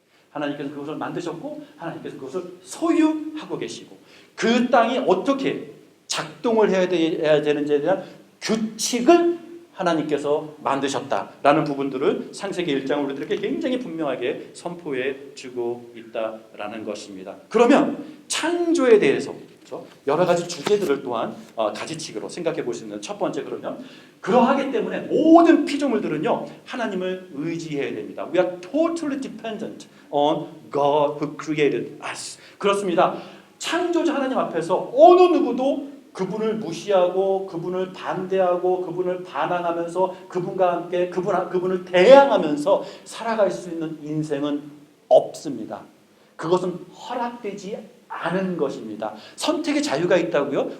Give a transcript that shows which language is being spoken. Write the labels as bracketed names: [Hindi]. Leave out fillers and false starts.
[Korean] 하나님께서 그것을 만드셨고 하나님께서 그것을 소유하고 계시고 그 땅이 어떻게 작동을 해야 되는지에 대한 규칙을 하나님께서 만드셨다라는 부분들을 창세기 1장 우리들에게 굉장히 분명하게 선포해 주고 있다라는 것입니다. 그러면 창조에 대해서 그렇죠? 여러 가지 주제들을 또한 가지치기로 생각해 볼 수 있는 첫 번째, 그러면 그러하기 때문에 모든 피조물들은요 하나님을 의지해야 됩니다. [English] We are totally dependent on God who created us. [Korean] 그렇습니다. 창조자 하나님 앞에서 어느 누구도 그분을 무시하고 그분을 반대하고 그분을 반항하면서 그분과 함께 그분을 대항하면서 살아갈 수 있는 인생은 없습니다. 그것은 허락되지 않은 것입니다. 선택의 자유가 있다고요?